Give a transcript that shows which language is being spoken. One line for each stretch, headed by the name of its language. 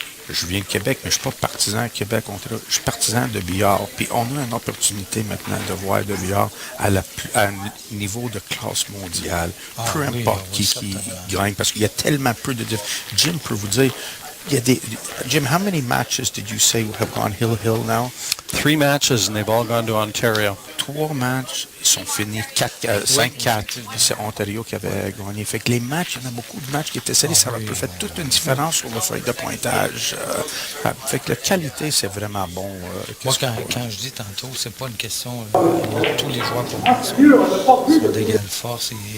French: Je viens de Québec, mais je ne suis pas partisan Québec. Je suis partisan de billard. Puis on a une opportunité maintenant de voir le billard à un niveau de classe mondiale. Peu importe qui gagne, parce qu'il y a tellement peu de Jim peut vous dire, il y a Jim,
English: how many matches did you say have gone hill now? 3 matches and they've all gone to Ontario.
French: 3 matchs, ils sont finis 5-4. C'est Ontario qui avait gagné. Fait que les matchs, il y en a beaucoup de matchs qui étaient serrés. Ça a fait toute une différence sur le feuille de pointage. Fait que la qualité, c'est vraiment bon. Moi, quand je dis tantôt, c'est pas une question. Tous les joueurs pour moi sont d'égale force.